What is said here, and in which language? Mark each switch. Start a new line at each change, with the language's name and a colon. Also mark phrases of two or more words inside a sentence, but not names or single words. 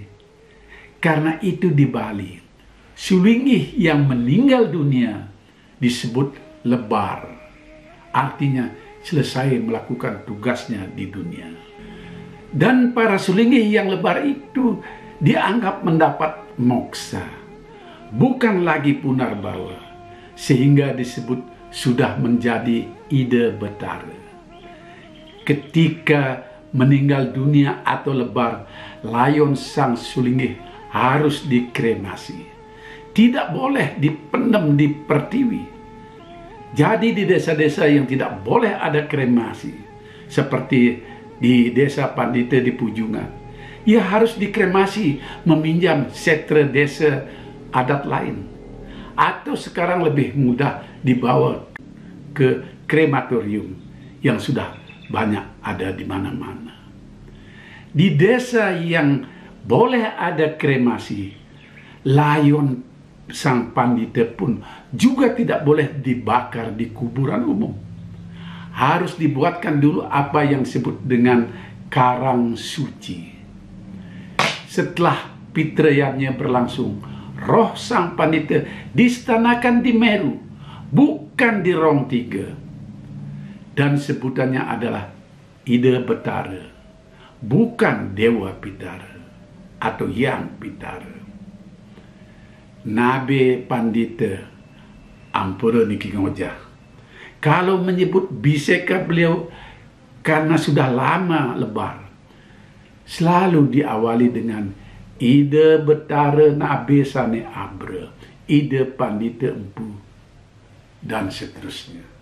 Indonesian: Karena itu di Bali, sulinggi yang meninggal dunia disebut lebar, artinya selesai melakukan tugasnya di dunia. Dan para sulinggi yang lebar itu dianggap mendapat moksa, bukan lagi punarbawa, sehingga disebut sudah menjadi ida betara. Ketika meninggal dunia atau lebar, layon sang sulinggi harus dikremasi. Tidak boleh dipendam di pertiwi. Jadi di desa-desa yang tidak boleh ada kremasi, seperti di desa Pandita di Pujungan, ia harus dikremasi, meminjam setra desa adat lain. atau sekarang lebih mudah dibawa ke krematorium yang sudah banyak ada di mana-mana. Di desa yang boleh ada kremasi, layon sang pandita pun juga tidak boleh dibakar di kuburan umum. Harus dibuatkan dulu apa yang disebut dengan karang suci. Setelah pitrayannya berlangsung, roh sang pandita distanakan di Meru, bukan di Rong Tiga. Dan sebutannya adalah Ida Betara, bukan Dewa Pitara atau Yang Pitara.
Balinese: Nabe Pandita ampura niki ngojah,
Indonesian: kalau menyebut biseka beliau karena sudah lama lebar, selalu diawali dengan Ida Betara Nabe Sane Abra, Ida Pandita Empu, dan seterusnya.